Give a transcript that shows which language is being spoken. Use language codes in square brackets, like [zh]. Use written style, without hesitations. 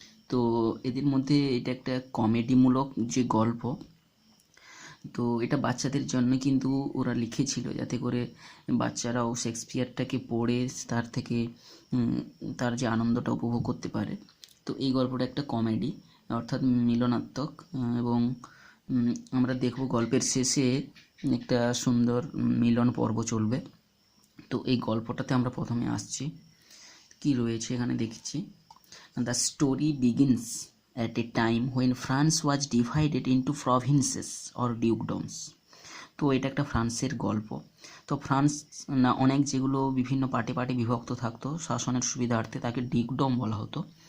[bn] তো এদের মধ্যে এটা একটা কমেডিমূলক যে গল্প, তো এটা বাচ্চাদের জন্য কিন্তু ওরা লিখেছিল যাতে করে বাচ্চারাও শেক্সপিয়ারটাকে পড়ে তার থেকে তার যে আনন্দটা উপভোগ করতে পারে। তো এই গল্পটা একটা কমেডি অর্থাৎ মিলনাত্মক, এবং আমরা দেখব গল্পের শেষে একটা সুন্দর মিলন পর্ব চলবে। তো এই গল্পটাতে আমরা প্রথমে আসছি, কি রয়েছে এখানে দেখছি। [en] The story begins at a time when France was divided into provinces or dukedoms. [bn] তো এটা একটা ফ্রান্সের গল্প। তো ফ্রান্স না অনেক যেগুলো বিভিন্ন পার্টে পার্টে বিভক্ত থাকতো শাসনের সুবিধার্থে, তাকে ডিউকডম বলা হতো।